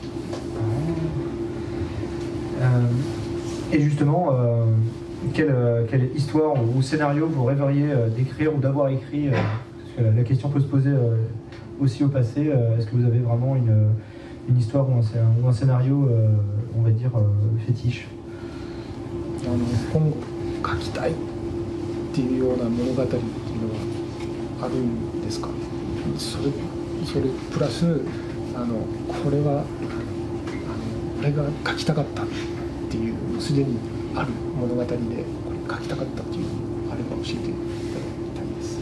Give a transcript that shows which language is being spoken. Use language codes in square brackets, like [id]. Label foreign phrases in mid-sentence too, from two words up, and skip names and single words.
[fr] Et justement, quelle histoire ou scénario vous rêveriez d'écrire ou d'avoir écrit, parce que la question peut se poser aussi au passé, est-ce que vous avez vraiment une histoire ou un scénario, on va dire, fétiche? [ja] 書きたいっていうような物語っていうのはあるんですか。それプラスこれは俺が書きたかったっていうすでにある物語でこれ書きたかったっていうのあれば教えていただきたいです。